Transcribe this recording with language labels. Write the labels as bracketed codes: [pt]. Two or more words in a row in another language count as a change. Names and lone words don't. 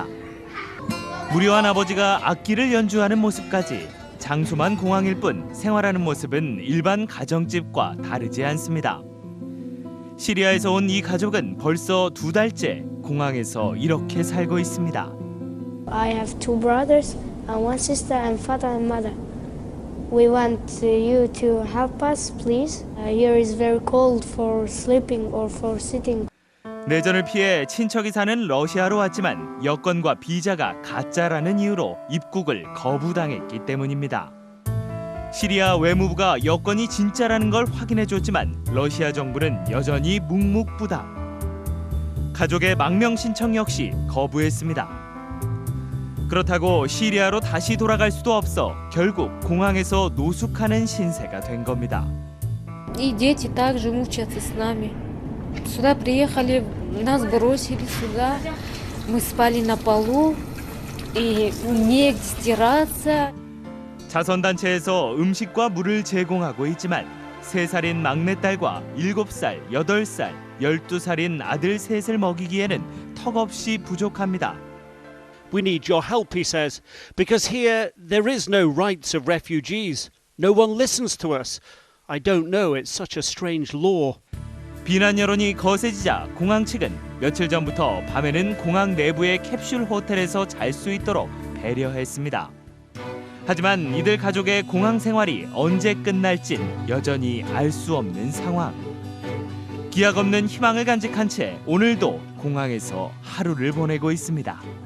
[ko] 무료한 아버지가 악기를 연주하는 모습까지 장소만 공항일 뿐 생활하는 모습은 일반 가정집과 다르지 않습니다. 시리아에서 온 이 가족은 벌써 2달째 공항에서 이렇게 살고 있습니다. [en] I have 2 brothers, one sister, and father and mother. We want you to help us, please. Here is very cold for sleeping or for sitting. [ko] 내전을 피해 친척이 사는 러시아로 왔지만 여권과 비자가 가짜라는 이유로 입국을 거부당했기 때문입니다. 시리아 외무부가 여권이 진짜라는 걸 확인해줬지만 러시아 정부는 여전히 묵묵부답. 가족의 망명 신청 역시 거부했습니다. 그렇다고 시리아로 다시 돌아갈 수도 없어 결국 공항에서 노숙하는 신세가 된 겁니다. [ru] И дети также мучаются с нами. Сюда приехали, нас бросили сюда, мы спали на полу, и негде стираться. [ko] 자선단체에서 음식과 물을 제공하고 있지만 3살인 막내딸과 7살, 8살, 12살인 아들 셋을 먹이기에는 턱없이 부족합니다. [en] We need your help, he says, because here there is no rights of refugees. No one listens to us. I don't know, it's such a strange law. [ko] 비난 여론이 거세지자 공항 측은 며칠 전부터 밤에는 공항 내부의 캡슐 호텔에서 잘 수 있도록 배려했습니다. 하지만 이들 가족의 공항 생활이 언제 끝날진 여전히 알 수 없는 상황. 기약 없는 희망을 간직한 채 오늘도 공항에서 하루를 보내고 있습니다.